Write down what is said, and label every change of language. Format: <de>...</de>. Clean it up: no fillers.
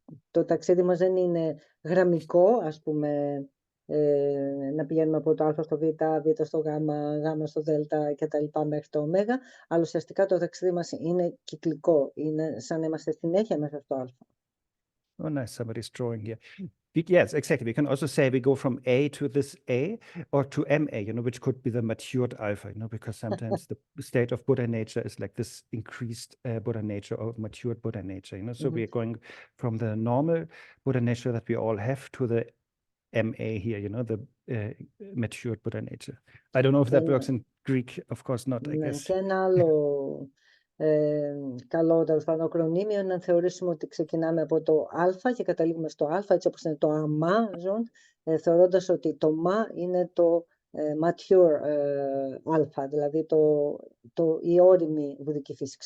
<el>Το ταξίδι μας δεν είναι γραμμικό, ας πούμε, να πηγαίνουμε από το α στο β, β στο γ, γ στο δ και τα λοιπά μέχρι το ω, αλλά ουσιαστικά το ταξίδι μας είναι κυκλικό, είναι σαν να είμαστε συνέχεια μέσα στο α.</el> <en>Oh, nice, somebody's drawing here. Yes, exactly. We can also say we go from A to this A or to MA, you know, which could be the matured alpha, you know, because sometimes the state of Buddha nature is like this increased Buddha nature or matured Buddha nature, you know. So we are going from the normal Buddha nature that we all have to the MA here, you know, the matured Buddha nature. I don't know if that works in Greek. Of course not, I guess.</en> <el>Και ένα άλλο καλό ακρονίμιο είναι να θεωρήσουμε ότι ξεκινάμε από το α και καταλήγουμε στο α, έτσι όπως είναι το Amazon, θεωρώντας ότι το μα είναι το mature α, δηλαδή η όριμη βουδική φύση.</el>